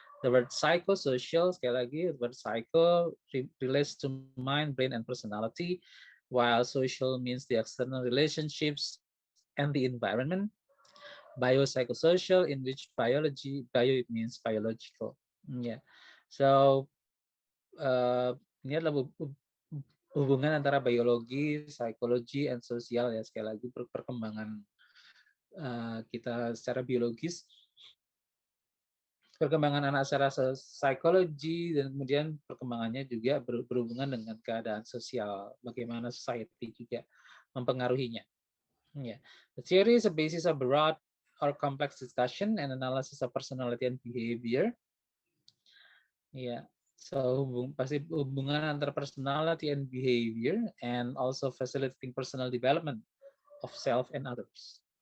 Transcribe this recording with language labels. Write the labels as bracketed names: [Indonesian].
[English] The word psychosocial, [Indonesian] sekali lagi, [English] the word psycho relates to mind, brain, and personality, while social means the external relationships and the environment. Biopsychosocial, in which bio it means biological. Yeah, so [Indonesian] ini adalah hubungan antara biologi, psikologi, and sosial ya, sekali lagi perkembangan kita secara biologis, perkembangan anak secara psikologi, dan kemudian perkembangannya juga berhubungan dengan keadaan sosial, bagaimana society juga mempengaruhinya. [English] Yeah. The theory is a basis of broad or complex discussion and analysis of personality and behavior. Yeah. So [Indonesian] pasti hubungan antara [English] personality and behavior, and also facilitating personal development of self and others.